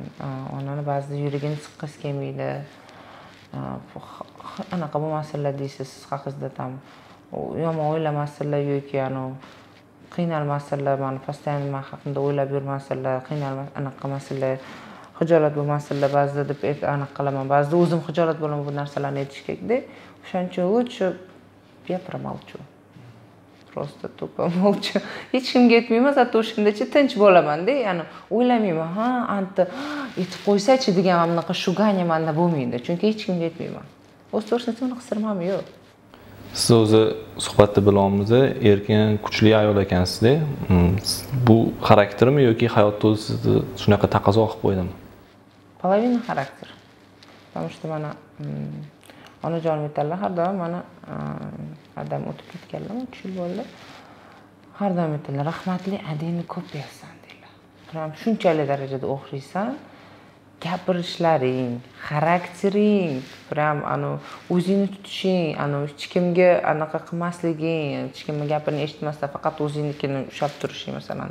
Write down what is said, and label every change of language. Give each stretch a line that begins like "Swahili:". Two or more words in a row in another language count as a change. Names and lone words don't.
Uzbek: Onani ba'zida yuragini siqqisi kelmaydi. Anaqa bo'lmasinlar deysiz, siz haqingizda ham yomon o'ylamasinlar yoki qiynalmasinlar, meni постоянно men haqimda o'ylab yurmasinlar, anaqa qilmasinlar, xijolat bo'lmasinlar ba'zida deb anaqa qilaman. Ba'zida o'zim xijolat bo'laman bu narsalarni aytishga-da. O'shaning uchun
Russian: лучше я промолчу. Просто tupо молча.
Uzbek: Hech kimga aytmayman, zato o'shandacha tinch bo'laman-da. Ya'ni o'ylamayman, anta aytib qo'ysa-chi degan bunaqa shuganya menda bo'lmaydi. Chunki hech kimga aytmayman. O'z to'g'risida unaqa sirmam yo'q. Siz o'zi suhbatda bilyapmiz, erkin, kuchli ayol ekansiz-da. Bu xaraktermi yoki hayotda o'zi sizni shunaqa taqozo qilib qo'ydimi?
Russian: Половина xarakter. Потому что
Uzbek: mana onajonim aytadilar, har doim mana adam o'tib ketganlar, 3 yil bo'ldi. Har doim aytadilar, rahmatli adingni ko'p bersan deydilar. Prям shunchalik darajada o'xshaysan. Gapirishlaring, xaraktering, prям o'zingni tutishing, hech kimga anaqa qilmasliging, hech kimning gapirini eshitmasdan faqat o'zingnikini ushlab turishing masalan.